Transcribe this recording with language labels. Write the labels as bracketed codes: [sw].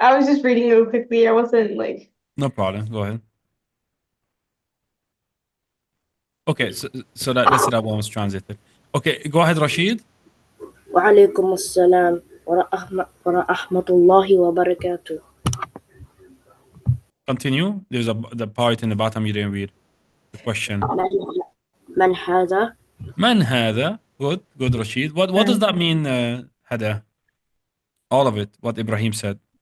[en] I was just reading real quickly. I wasn't like. No problem. Go ahead. Okay, so that's that one was translated. Okay, go ahead, Rashid. [ar] وعليكم السلام ورحمة الله وبركاته. [en] Continue. There's the part in the bottom you didn't read. The question. [ar] من هذا؟ Man هذا? [en] Good, Rashid. What does that mean, Hada? All of it. What Ibrahim said.